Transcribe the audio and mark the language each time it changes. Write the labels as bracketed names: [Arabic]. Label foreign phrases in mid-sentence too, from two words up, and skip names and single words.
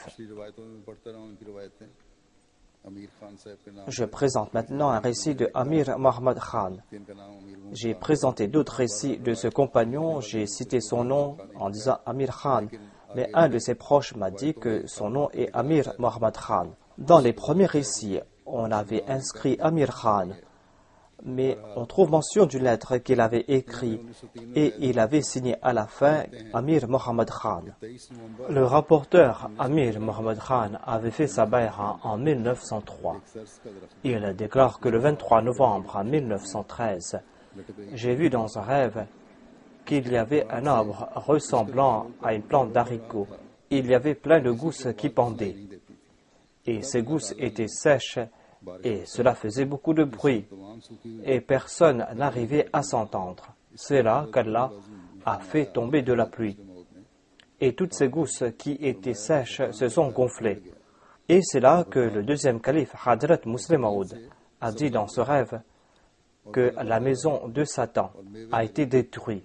[Urdu] پچھلی روایتوں میں پڑھتا رہا ہوں ان کی روایتیں امیر خان صاحب کے نام [French] Je présente maintenant un récit de Amir Mohammad Khan. [Urdu] جن کا نام امیر محمد [French] J'ai présenté d'autres récits de ce compagnon, j'ai cité son nom en disant Amir Khan, mais un de ses proches m'a dit que son nom est Amir Mohammad Khan. Dans les premiers récits, on avait inscrit Amir Khan, mais on trouve mention d'une lettre qu'il avait écrite et il avait signé à la fin Amir Mohammad Khan. [Urdu] 23 نومبر [French] Le rapporteur Amir Mohammad Khan avait fait sa bayra en 1903. [Urdu] سرس کا درخت [French] Il déclare que le 23 novembre en 1913, j'ai vu dans un rêve qu'il y avait un arbre ressemblant à une plante d'haricot. Il y avait plein de gousses qui pendaient. Et ces gousses étaient sèches et cela faisait beaucoup de bruit. [Urdu] تمام سوکھی [French] Et personne n'arrivait à s'entendre. C'est là qu'Allah a fait tomber de la pluie. Et toutes ces gousses qui étaient sèches se sont gonflées. Et c'est là que le deuxième calife, Hadrat Muslim Maud, a dit dans ce rêve que la maison de Satan a été détruite.